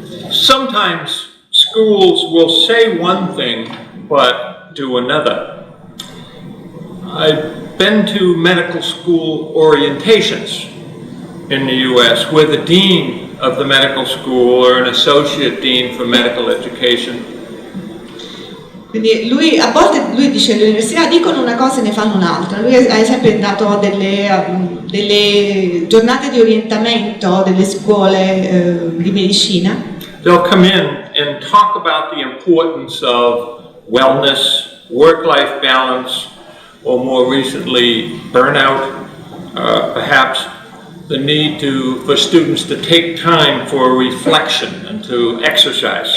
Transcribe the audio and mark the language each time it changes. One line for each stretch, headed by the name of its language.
English: Sometimes schools will say one thing but do another. I've been to medical school orientations in the US where the dean of the medical school or an associate dean for medical education.
Italian: Quindi a volte lui dice le università dicono una cosa e ne fanno un'altra. Lui ad esempio è andato a delle giornate di orientamento delle scuole di medicina.
English: They'll come in and talk about the importance of wellness, work-life balance, or more recently burnout, perhaps the need for students to take time for reflection and to exercise.